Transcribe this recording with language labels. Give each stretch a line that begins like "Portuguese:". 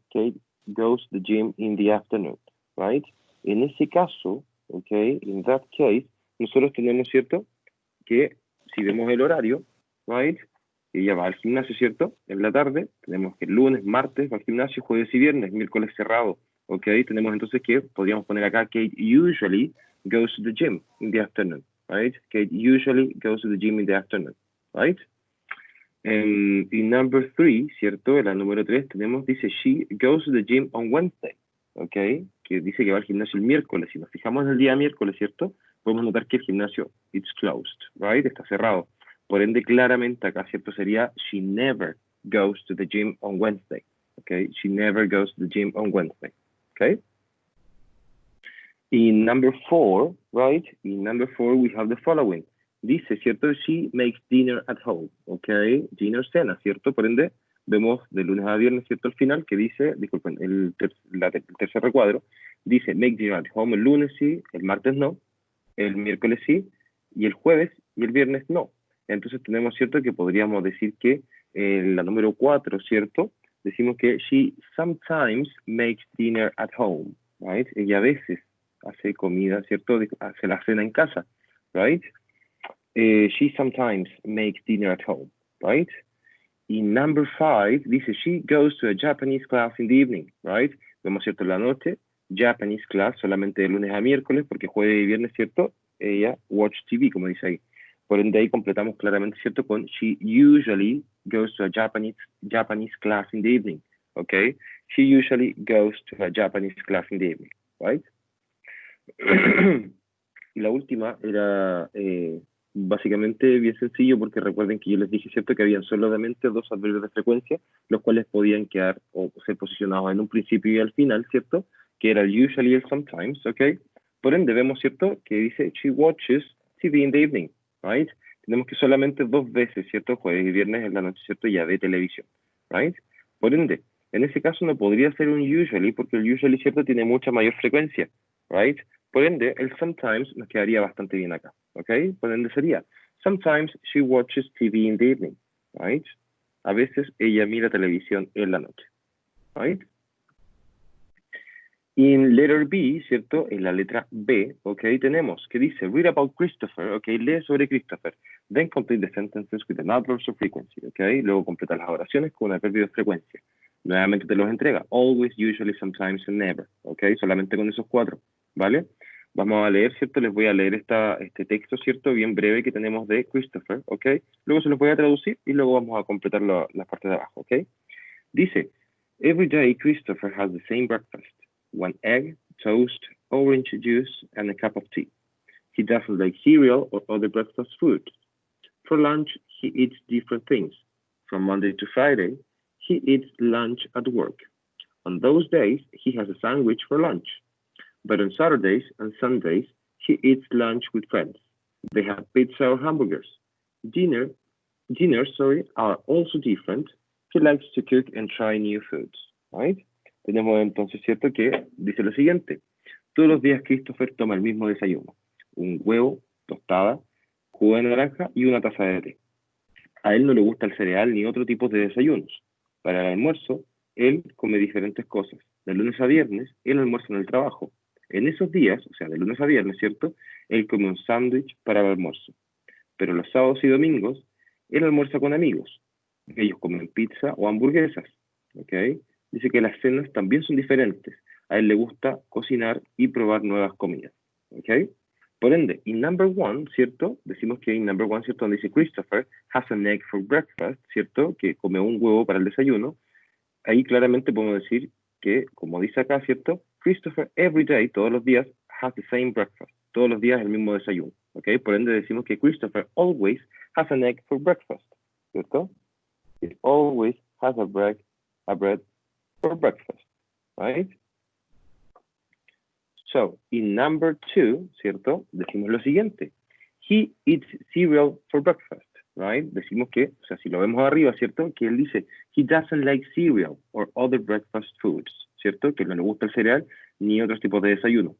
English: Kate goes to the gym in the afternoon, right?
Spanish: En ese caso, ok,
English: in that case,
Spanish: nosotros tenemos, ¿cierto? Que si vemos el horario, right? Ella va al gimnasio, ¿cierto? En la tarde, tenemos que el lunes, martes va al gimnasio, jueves y viernes, miércoles cerrado, ¿ok? Tenemos entonces que, podríamos poner acá,
English: Kate usually goes to the gym in the afternoon, right? Kate usually goes to the gym in the afternoon, right?
Spanish: Y
English: number 3,
Spanish: ¿cierto? En la número 3 tenemos, dice,
English: she goes to the gym on Wednesday,
Spanish: ¿ok? Que dice que va al gimnasio el miércoles. Si nos fijamos en el día miércoles, ¿cierto? Podemos notar que el gimnasio,
English: it's closed,
Spanish: right? Está cerrado. Por ende, claramente acá, ¿cierto?
English: Sería, she never goes to the gym on Wednesday, ¿ok? She never goes to the gym on Wednesday, ¿ok? In number 4, right? In number 4, we have the following.
Spanish: Dice, ¿cierto?
English: She makes dinner at home, ¿ok?
Spanish: Dinner, cena, ¿cierto? Por ende, vemos de lunes a viernes, ¿cierto? Al final, que dice, disculpen, el tercer recuadro, dice
English: make dinner at home
Spanish: el lunes sí, el martes no, el miércoles sí, y el jueves y el viernes no. Entonces tenemos, ¿cierto? Que podríamos decir que la número 4, ¿cierto? Decimos que
English: she sometimes makes dinner at home, right?
Spanish: Ella a veces hace comida, ¿cierto? Hace la cena en casa, right?
English: She sometimes makes dinner at home, right? In number 5, dice, she goes to a Japanese class in the evening, right?
Spanish: Vemos, ¿cierto? En la noche,
English: Japanese class,
Spanish: solamente de lunes a miércoles, porque jueves y viernes, ¿cierto? Ella
English: watch TV,
Spanish: como dice ahí. Por ende, ahí completamos claramente, ¿cierto?
English: Con she usually goes to a Japanese class in the evening, okay? She usually goes to a Japanese class in the evening, right?
Spanish: Y la última era básicamente bien sencillo porque recuerden que yo les dije, ¿cierto?, que habían solamente dos adverbios de frecuencia, los cuales podían quedar o ser posicionados en un principio y al final, ¿cierto?, que era el usually y el sometimes, ¿ok? Por ende, vemos, ¿cierto?, que dice
English: she watches TV in the evening, right?
Spanish: Tenemos que solamente dos veces, ¿cierto?, jueves y viernes en la noche, ¿cierto?, ya ve televisión, right? Por ende, en ese caso no podría ser un usually porque el usually, ¿cierto?, tiene mucha mayor frecuencia, right? Por ende, el sometimes nos quedaría bastante bien acá, ¿ok? Por ende sería,
English: sometimes she watches TV in the evening, right?
Spanish: A veces ella mira televisión en la noche, right? En
English: letter B,
Spanish: ¿cierto? En la letra B, ¿ok? Tenemos que dice,
English: read about Christopher,
Spanish: ¿ok? Lee sobre Christopher.
English: Then complete the sentences with an adverb of frequency, ¿ok?
Spanish: Luego completa las oraciones con un adverbio de frecuencia. Nuevamente te los entrega,
English: always, usually, sometimes, and never,
Spanish: ¿ok? Solamente con esos 4, ¿vale? Vamos a leer, ¿cierto? Les voy a leer este texto, ¿cierto? Bien breve que tenemos de Christopher, ¿ok? Luego se los voy a traducir y luego vamos a completar las partes de abajo, ¿ok?
English: Dice, every day Christopher has the same breakfast. 1 egg, toast, orange juice, and a cup of tea. He doesn't like cereal or other breakfast food. For lunch, he eats different things. From Monday to Friday, he eats lunch at work. On those days, he has a sandwich for lunch. But on Saturdays and Sundays, he eats lunch with friends. They have pizza or hamburgers. Dinners, are also different. He likes to cook and try new foods, right?
Spanish: Tenemos entonces, ¿cierto?, que dice lo siguiente. Todos los días Christopher toma el mismo desayuno. Un huevo, tostada, jugo de naranja y una taza de té. A él no le gusta el cereal ni otro tipo de desayunos. Para el almuerzo, él come diferentes cosas. De lunes a viernes, él almuerza en el trabajo. En esos días, o sea, de lunes a viernes, ¿cierto? Él come un sándwich para el almuerzo. Pero los sábados y domingos, él almuerza con amigos. Ellos comen pizza o hamburguesas, ¿ok? Dice que las cenas también son diferentes. A él le gusta cocinar y probar nuevas comidas, ¿ok? Por ende, en
English: number one,
Spanish: ¿cierto? Decimos que en number one, ¿cierto? Donde dice
English: Christopher has an egg for breakfast,
Spanish: ¿cierto? Que come un huevo para el desayuno. Ahí claramente podemos decir que, como dice acá, ¿cierto?
English: Christopher every day,
Spanish: todos los días,
English: has the same breakfast.
Spanish: Todos los días el mismo desayuno, ¿ok? Por ende decimos que
English: Christopher always has an egg for breakfast, ¿cierto? He always has a bread for breakfast, right? So, in number two, ¿cierto?
Spanish: Decimos lo siguiente.
English: He eats cereal for breakfast, right?
Spanish: Decimos que, o sea, si lo vemos arriba, ¿cierto? Que él dice,
English: he doesn't like cereal or other breakfast foods,
Spanish: ¿cierto? Que no le gusta el cereal ni otros tipos de desayuno.